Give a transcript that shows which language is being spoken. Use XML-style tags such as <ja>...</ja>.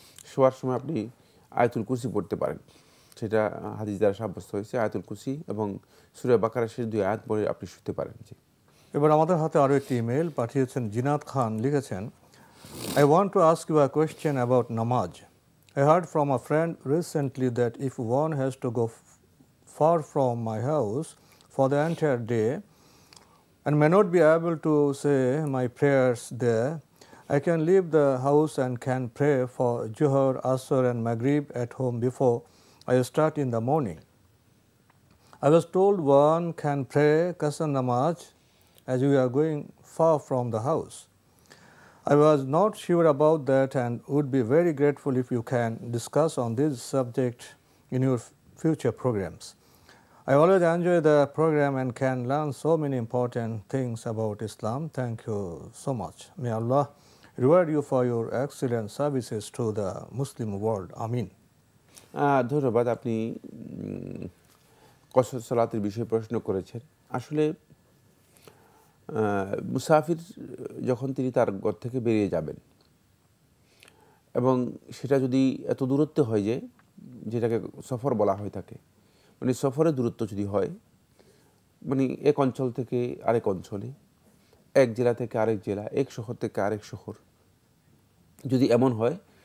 <bn>শোয়ার সময় আপনি আয়াতুল কুরসি পড়তে পারেন, সেটা হাদিস দ্বারা সাব্যস্ত হয়েছে। আয়াতুল কুরসি এবং সূরা বাকারার শেষ 2 আয়াত পড়ে আপনি শুতে পারেন। জি। এবার আমাদের হাতে আরও একটি ইমেল পাঠিয়েছেন জিনাত খান, লিখেছেন,</bn> <en>I want to ask you a question about namaz. I heard from a friend recently that if one has to go far from my house for the entire day and may not be able to say my prayers there, I can leave the house and can pray for Zuhr, Asr and Maghrib at home before I start in the morning. I was told one can pray Qasr namaz as we are going far from the house. I was not sure about that and would be very grateful if you can discuss on this subject in your future programs. I always enjoy the program and can learn so many important things about Islam. Thank you so much. May Allah reward you for your excellent services to the Muslim world. Amin.</en> <bn>ধন্যবাদ। আপনি কসর সালাতের বিষয়ে প্রশ্ন করেছেন। আসলে মুসাফির যখন তিনি তার ঘর থেকে বেরিয়ে যাবেন, এবং সেটা যদি এত দূরত্বে হয় যে যেটাকে সফর বলা হয়ে থাকে, মানে সফরের দূরত্ব যদি হয়, মানে এক অঞ্চল থেকে আরেক অঞ্চলে, এক জেলা থেকে আরেক জেলা, এক শহর থেকে আরেক শহর, যদি এমন হয়,</bn>